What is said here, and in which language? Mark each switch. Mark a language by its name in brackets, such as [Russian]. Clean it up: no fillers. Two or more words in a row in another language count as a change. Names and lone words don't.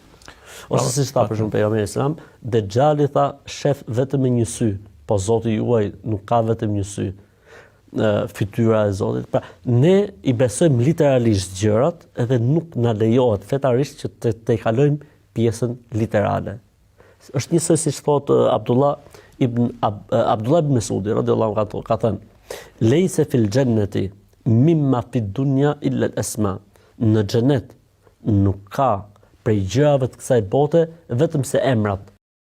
[Albanian] Ose siç tha për shembull pejgamberi selam, Dejjali tha shef vetëm me një sy, po Zoti juaj nuk ka vetëm një sy. Fytyra e Zotit. Pra, ne i besojmë literalisht gjërat, edhe nuk na lejohet fetarisht që të kalojmë pjesën literale. Është njësoj siç thot Abdullah ibn Mesudi [Arabic] رضي الله عنه [Albanian] ka thënë: [Arabic] "ليس في الجنة مما في الدنيا إلا الأسماء." [Albanian] Në xhenet nuk ka prej gjërave të kësaj bote vetëm se emrat.